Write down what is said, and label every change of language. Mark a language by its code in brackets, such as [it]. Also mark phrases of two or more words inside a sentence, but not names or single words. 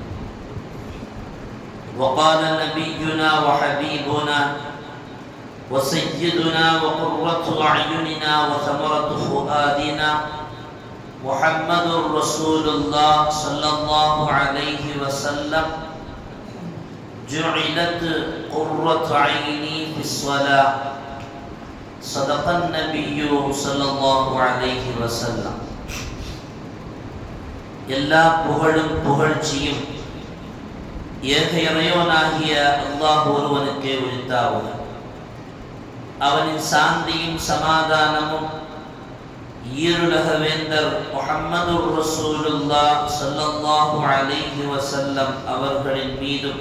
[ar] وقال نبينا وحبيبنا وسيدنا وقرة أعيننا وثمرة فؤادنا محمد رسول الله صلى الله عليه وسلم: جعلت قرة عيني في الصلاة. صدق النبي صلى الله عليه وسلم. [ta] எல்லா புகழும் புகழ்ச்சியும் ஏக இறைவனாகிய அல்லாஹ் ஒருவனுக்கே உரித்தாவுக. அவனின் சாந்தியும் சமாதானமும் ஈருலக வேந்தர் முஹம்மது ரசூலுல்லாஹ் [ar] صلى الله عليه وسلم [ta] அவர்களின் மீதும்,